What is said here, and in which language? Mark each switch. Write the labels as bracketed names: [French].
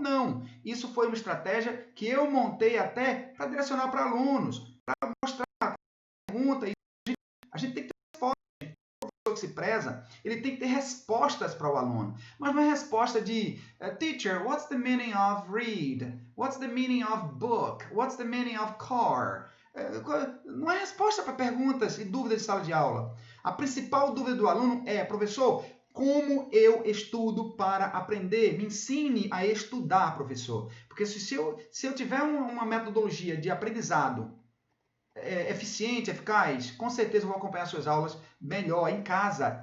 [Portuguese] Não, isso foi uma estratégia que eu montei até para direcionar para alunos, para mostrar a pergunta. A gente tem que ter resposta. O professor que se preza, ele tem que ter respostas para o aluno. Mas não é resposta de [English] Teacher, what's the meaning of read? What's the meaning of book? What's the meaning of car? [Portuguese] Não é resposta para perguntas e dúvidas de sala de aula. A principal dúvida do aluno é, professor, como eu estudo para aprender? Me ensine a estudar, professor. Porque se eu tiver uma metodologia de aprendizado eficiente, eficaz, com certeza eu vou acompanhar suas aulas melhor em casa.